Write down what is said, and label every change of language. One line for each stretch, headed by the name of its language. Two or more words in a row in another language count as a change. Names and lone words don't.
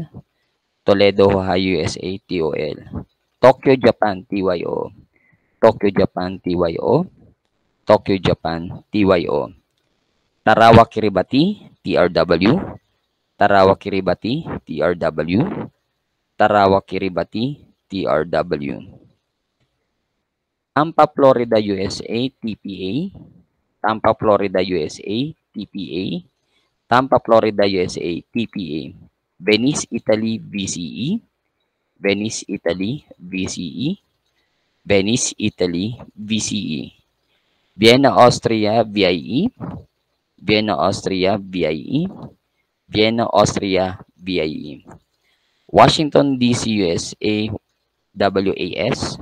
English: Toledo, Ohio, USA, TOL. Tokyo, Japan, TYO. Tokyo, Japan, TYO. Tokyo, Japan, TYO. Tarawa, Kiribati, TRW. Tarawa, Kiribati, TRW. Tarawa, Kiribati, TRW. Tampa, Florida, USA, TPA. Tampa, Florida, USA, TPA. Tampa, Florida, USA, TPA. Venice, Italy, VCE. Venice, Italy, VCE. Venice, Italy, VCE. Vienna, Austria, VIE. Vienna, Austria, VIE. Vienna, Austria, VIE. Washington, D.C., USA, WAS.